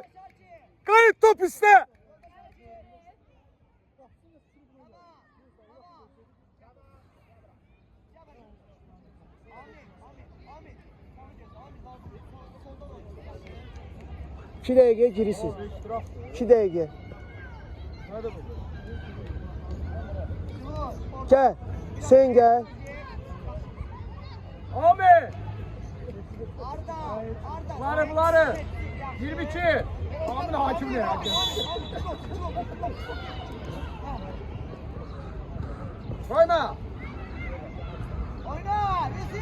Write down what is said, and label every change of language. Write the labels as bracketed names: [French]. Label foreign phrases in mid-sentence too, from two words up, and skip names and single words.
[Azerbaijani] Qayıt top üstə. İki dəqiqə girisiz. 2 dəqiqə. Gəl. Sen gəl. [Turkish] Abi. Arda. Bunları. 22. Amin hakim ne? [Azerbaijani] Oyna. Yusuf.